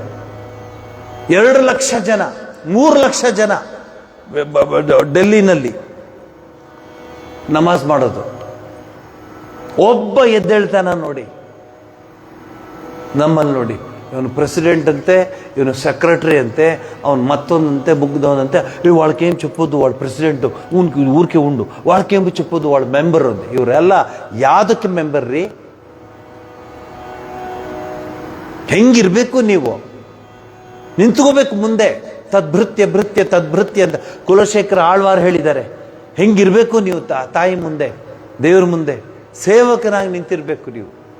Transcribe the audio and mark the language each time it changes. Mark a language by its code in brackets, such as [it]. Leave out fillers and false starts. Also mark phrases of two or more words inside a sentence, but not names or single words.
[kn] 2 ಲಕ್ಷ ಜನ, 3 ಲಕ್ಷ ಜನ ಡೆಲ್ಲಿನಲ್ಲಿ ನಮಾಜ್ ಮಾಡೋದು. ಒಬ್ಬ ಎದ್ದೇಳ್ತಾನ ನೋಡಿ. ನಮ್ಮಲ್ಲಿ ನೋಡಿ, ಇವನು ಪ್ರೆಸಿಡೆಂಟ್ ಅಂತೆ, ಇವನು ಸೆಕ್ರೆಟರಿ ಅಂತೆ, ಅವನು ಮತ್ತೊಂದಂತೆ, ಮುಗ್ದವನಂತೆ. [te] వాళ్ళకేం చెప్పొద్దు వాడు ప్రెసిడెంట్, ఊరికే ఉండు, వాళ్ళకేం చెప్పొద్దు వాడు [kn] ಮೆಂಬರ್ ಅಂತೆ. ಇವರೆಲ್ಲ ಯಾವ್ದಕ್ಕೆ ಮೆಂಬರ್ ರೀ? ಹೆಂಗಿರ್ಬೇಕು ನೀವು? ನಿಂತ್ಕೋಬೇಕು ಮುಂದೆ. [sa] ತದ್ಭೃತ್ಯ ಭೃತ್ಯ ತದ್ಭೃತ್ಯ [kn] ಅಂತ ಕುಲಶೇಖರ ಆಳ್ವಾರ್ ಹೇಳಿದ್ದಾರೆ. ಹೆಂಗಿರ್ಬೇಕು ನೀವು? ತಾಯಿ ಮುಂದೆ, ದೇವ್ರ ಮುಂದೆ ಸೇವಕನಾಗಿ ನಿಂತಿರ್ಬೇಕು ನೀವು.